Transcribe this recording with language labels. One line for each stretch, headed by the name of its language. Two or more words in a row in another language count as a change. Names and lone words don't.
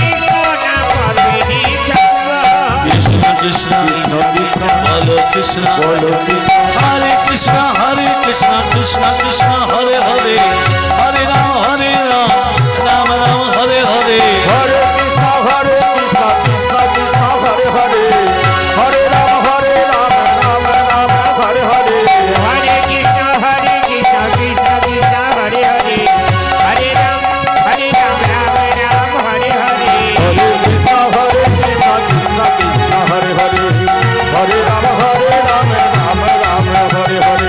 Bangla: কৃষ্ণ কৃষ্ণ বলো কৃষ্ণ বলো কৃষ্ণ,
Sanskrit: হরে কৃষ্ণ কৃষ্ণ কৃষ্ণ হরে হরে, হরে রাম রাম রাম হরে হরে, হরে কৃষ্ণ কৃষ্ণ কৃষ্ণ হরে হরে, হরে রাম রাম রাম হরে হরে, हरे कृष्ण कृष्ण कृष्ण हरे हरे, हरे राम राम राम हरे हरे, हरे कृष्ण कृष्ण कृष्ण हरे हरे, हरे राम राम राम हरे हरे,